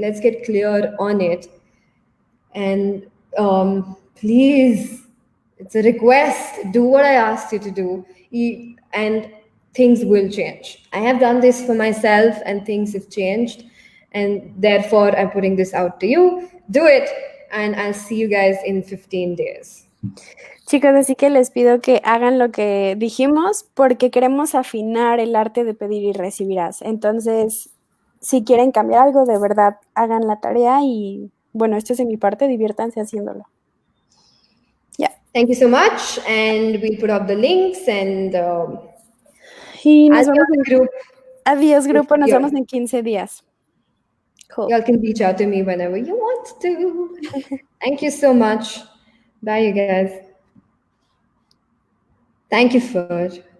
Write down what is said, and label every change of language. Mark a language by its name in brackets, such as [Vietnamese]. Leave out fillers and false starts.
[English] Let's get clear on it. And please, it's a request. Do what I asked you to do, and things will change. I have done this for myself, and things have changed. And therefore, I'm putting this out to you. Do it, and I'll see you guys in 15 days. [Spanish] Chicos, así que les pido que hagan lo que dijimos porque queremos afinar el arte de pedir y recibirás. Entonces, si quieren cambiar algo, de verdad, hagan la tarea y, bueno, esto es de mi parte, diviértanse haciéndolo. [English] Yeah. Thank you so much, and we'll put up the links and [Spanish] y nos vemos en group. Adiós, grupo, nos vemos en 15 días. [English] Cool. Y'all can reach out to me whenever you want to. Thank you so much. Bye, you guys. Thank you, Fur.